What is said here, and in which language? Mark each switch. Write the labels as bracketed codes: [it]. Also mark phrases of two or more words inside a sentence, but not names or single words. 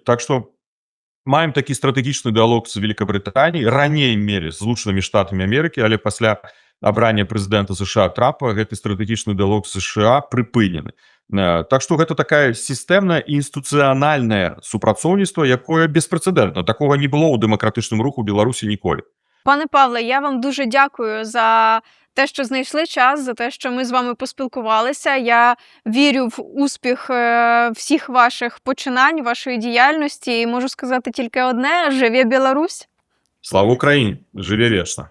[be] Так што маем такі стратэгічны дыалог з Великабрытаніяй, раней мелі з Злучанымі Штатамі Амерыкі, але пасля абрання прэзідэнта США Трампа гэты стратэгічны дыалог з США прыпынены. Так што гэта такая сістэмная і інстытуцыянальнае супрацоўніцтва, якое беспрэцэдэнтна. Такога не было ў дэмакратычным руху Беларусі ніколі. [uk] Пане Павле, я вам дуже дякую за те, що знайшли час, за те, що ми з вами поспілкувалися. Я вірю в успіх всіх ваших починань, вашої діяльності. І можу сказати тільки одне: живе Білорусь! Слава Україні! Живе вічно!